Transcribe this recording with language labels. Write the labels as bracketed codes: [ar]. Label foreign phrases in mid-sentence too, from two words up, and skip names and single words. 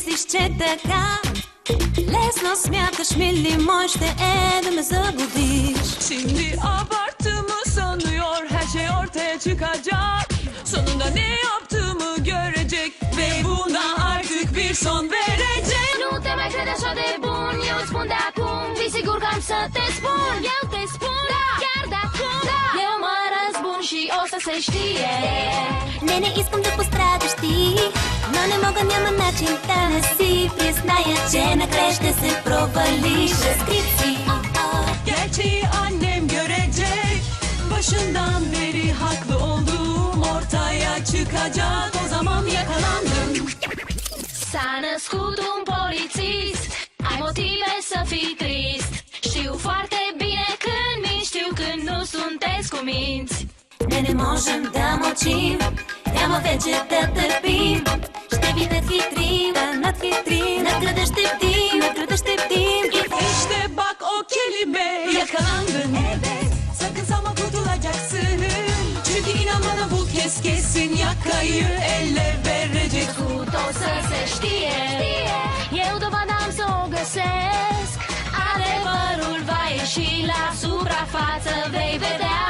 [bg] че така лесно смяташ, мили мой, ще е да ме заблудиш. [tr] Şimdi abarttığımı sanıyor, her şey ortaya çıkacak. Sonunda ne yaptığımı görecek ve buna artık bir son verecek. [ro] Nu te mai crede așa de bun, eu îți spun de acum, fii sigur că am să te spun. Eu te spun, da, chiar de acum, da. Eu mă răzbun și o să se știe. [bg] Не искам да пострадаш ти, но не мога, няма начин да не си призная, че накрая ще се провалиш. Разкрит си, [tr] Gerçeği annem görecek. Başından beri haklı olduğum ortaya çıkacak. O zaman yakalandım. [ro] S-a născut un polițist, ai motive să fii trist. Știu foarte bine când minți, știu când nu sunteți cuminți. [bg] не можем да мълчим, няма вече да търпим. Ще ви надхитрим, да надхитрим, накрада ще бдим. [tr] İşte bak o kelime, yakalandın. Evet, sakın sanma kurtulacaksın. Çünkü inan bana bu kez kesin yakayı elle verecek. [ro] Tot o să se știe, eu dovada am să o găsesc. Adevărul va ieși la suprafață, vei vedea.